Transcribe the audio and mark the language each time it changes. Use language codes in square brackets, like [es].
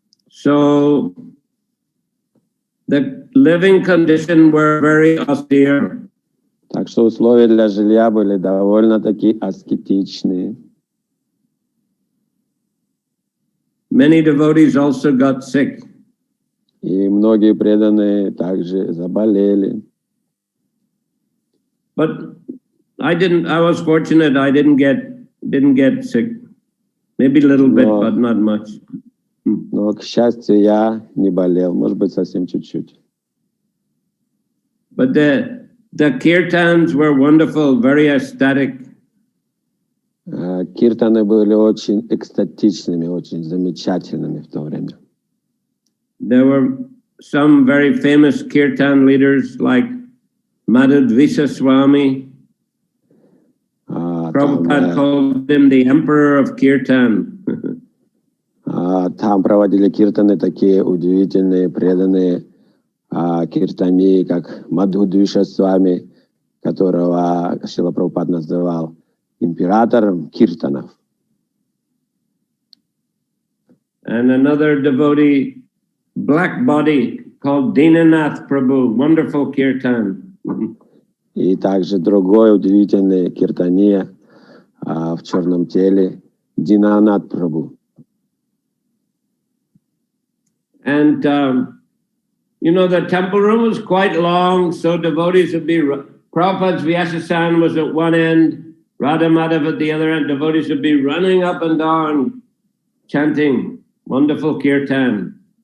[en] So the living conditions were very austere. [ru] Так что условия для жилья были довольно-таки аскетичные. [en] Many devotees also got sick. [ru] И многие преданные также заболели. [en] But I was fortunate, I didn't get sick. Maybe a little bit, but not much. [ru] Но, к счастью, я не болел, может быть, совсем чуть-чуть. [en] But the kirtans were wonderful, very ecstatic. [ru] Киртаны были очень экстатичными, очень замечательными в то время. [en] There were some very famous kirtan leaders like Madhudvisa Swami. Prabhupada called him the emperor of kirtan. [ru] Там проводили киртаны такие удивительные, преданные киртани, как Мадхудвиша Свами, которого Шрила Прабхупад называл императором киртанов. [en] And another devotee, black body, called Dinanath Prabhu, wonderful kirtan. [ru] И также другой удивительный киртания в черном теле, Динанат Прабhu. [en] And the temple room was quite long, so devotees would be, Prabhupada's Vyasasan was at one end, Radha Madhava at the other end, devotees would be running up and down, chanting wonderful kirtan.